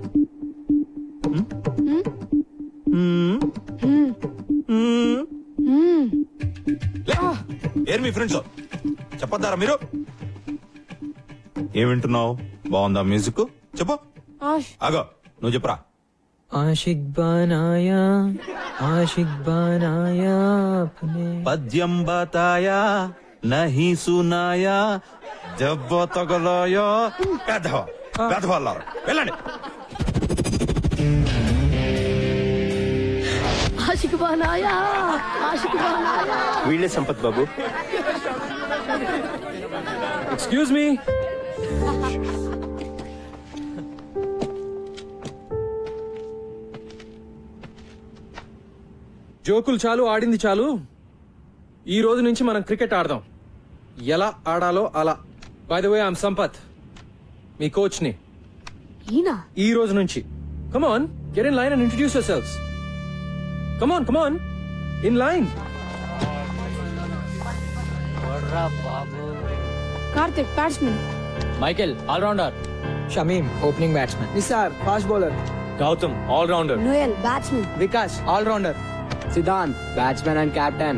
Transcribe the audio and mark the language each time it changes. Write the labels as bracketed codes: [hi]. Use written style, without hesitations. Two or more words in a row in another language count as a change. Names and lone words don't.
[te] ఏర్ మీ ఫ్రెండ్స్ చెప్పొద్దారా మీరు? ఏం వింటున్నావు? బాగుందా మ్యూజిక్? చెప్పు. ఆగో నువ్వు చెప్పురా. [hi] आशिक़ बनाया आशिक़ बनाया पद्यम बताया नहीं सुनाया देब्बा तगलाया. [te] పెద్దవాళ్ళారు వెళ్ళండి. [hi] आशिक़ बनाया आशिक़ बनाया. [te] వీళ్ళే సంపత్ బాబు. [en] Excuse me. [te] జోకులు చాలు, ఆడింది చాలు. ఈ రోజు నుంచి మనం క్రికెట్ ఆడదాం. ఎలా ఆడాలో అలా. [en] By the way I'm Sampath, [te] మీ కోచ్ ని. ఈ రోజు నుంచి [en] Come on, get in line and introduce yourselves. Come on, come on, in line. [te] కార్తిక్ బ్యాట్స్మెన్. మైకేల్ ఆల్రౌండర్. షమీమ్ [en] opening batsman. [te] నిసార్ [en] fast bowler. [te] గౌతమ్ ఆల్రౌండర్. నోయల్ బ్యాట్స్మెన్. వికాస్ ఆల్రౌండర్. సిద్ధాంత్ [en] batsman and captain.